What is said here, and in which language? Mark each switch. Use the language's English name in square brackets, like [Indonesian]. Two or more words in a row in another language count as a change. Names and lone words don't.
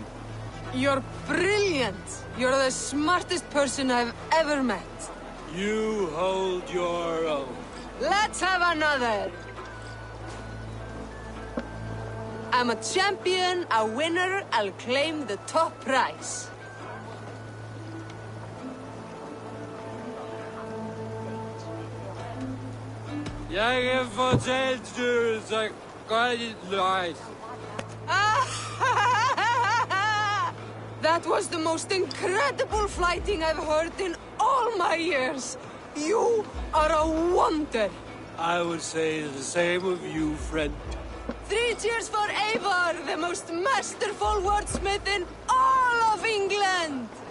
[English] You're brilliant! You're the smartest person I've ever met. You hold your own. Let's have another! I'm a champion, a winner, I'll claim the top prize. [Norwegian] Jeg fortalte så godt løgn. [English] That was the most incredible fighting I've heard in all my years. You are a wonder. I would say the same of you, friend. 3 cheers for Eivor, the most masterful wordsmith in all of England!